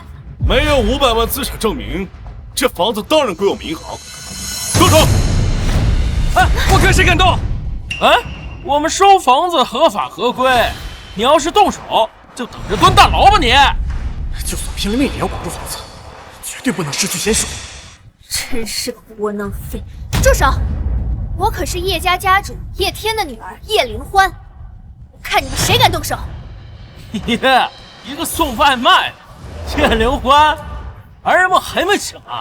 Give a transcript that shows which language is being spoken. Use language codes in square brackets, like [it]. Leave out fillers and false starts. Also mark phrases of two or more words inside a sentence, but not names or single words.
[zh] 没有500万资产证明，这房子当然歸我們銀行。動手！哎，我看誰敢動！哎，我們收房子合法合規，你要是動手，就等着蹲大牢吧你！就算拼了命也要保住房子，絕對不能失去仙術。真是個窩囊廢！住手！我可是葉家家主葉天的女兒葉靈歡，我看你們誰敢動手！耶，一個送外賣的葉靈歡，兒人們還沒醒啊！